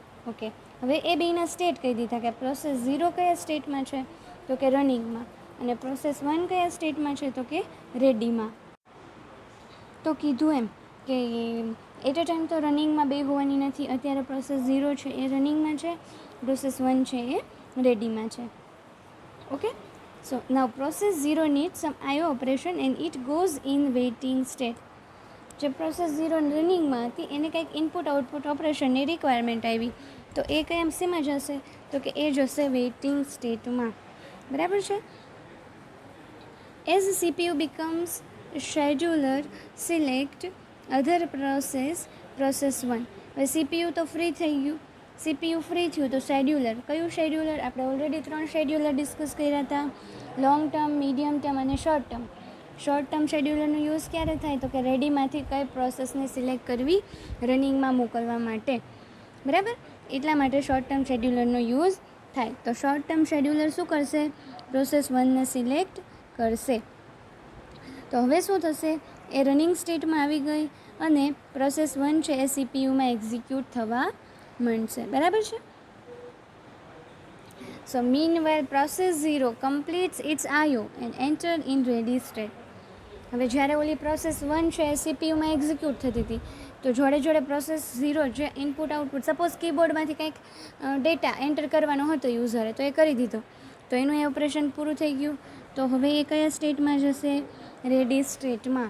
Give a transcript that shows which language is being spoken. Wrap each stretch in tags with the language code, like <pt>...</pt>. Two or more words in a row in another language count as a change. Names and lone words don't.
<gu>ઓકે, હવે એ બેના સ્ટેટ કહી દીધા કે પ્રોસેસ 0 કયા સ્ટેટમાં છે તો કે રનિંગમાં, અને પ્રોસેસ 1 કયા સ્ટેટમાં છે તો કે રેડીમાં. તો કીધું એમ કે</gu> <en>at a time</en> <gu>તો રનિંગમાં બે હોવાની નથી. અત્યારે પ્રોસેસ 0 છે એ રનિંગમાં છે, પ્રોસેસ 1 છે એ રેડીમાં છે.</gu> <en>OK, so now process 0 needs some IO operation and it goes in waiting state.</en> <gu>જે પ્રોસેસ 0 રનિંગમાં હતી એને કંઈક</gu> <en>input output</en> <gu>ઓપરેશનની રિક્વાયરમેન્ટ આવી, તો એ કયા શેમાં જશે તો કે એ જશે વેઇટિંગ સ્ટેટમાં. બરાબર છે.</gu> <en>એઝ CPU becomes scheduler, select other process 1.</en> <gu>હવે CPU તો ફ્રી થઈ ગયું, CPU ફ્રી થયું તો શેડ્યુલર. કયું શેડ્યુલર? આપણે ઓલરેડી 3 શેડ્યુલર ડિસ્કસ કર્યા હતા,</gu> <en>long term, medium term</en> <gu>અને</gu> <en>short term. short term</en> <gu>શેડ્યુલરનો યુઝ ક્યારે થાય તો કે રેડીમાંથી કઈ પ્રોસેસને સિલેક્ટ કરવી રનિંગમાં મોકલવા માટે. બરાબર, એટલા માટે</gu> <en>short term</en> <gu>શેડ્યુલરનો યુઝ થાય. તો</gu> <en>short term</en> <gu>શેડ્યુલર શું કરશે? પ્રોસેસ 1ને સિલેક્ટ કરશે. તો હવે શું થશે? એ રનિંગ સ્ટેટમાં આવી ગઈ અને પ્રોસેસ 1 છે એ CPUમાં એક્ઝિક્યુટ થવા માંડશે. બરાબર છે.</gu> <en>So meanwhile process 0 completes its IO and enter in ready state.</en> <gu>હવે જ્યારે ઓલી પ્રોસેસ 1 છે એ CPUમાં એક્ઝિક્યુટ થતી હતી, તો જોડે જોડે પ્રોસેસ 0 જે</gu> <en>input output,</en> <gu>સપોઝ કીબોર્ડમાંથી કંઈક</gu> <en>data enter</en> <gu>કરવાનો હતો યુઝરે, તો એ કરી દીધો, તો એનું એ ઓપરેશન પૂરું થઈ ગયું. તો હવે એ કયા સ્ટેટમાં જશે? રેડી સ્ટેટમાં.</gu>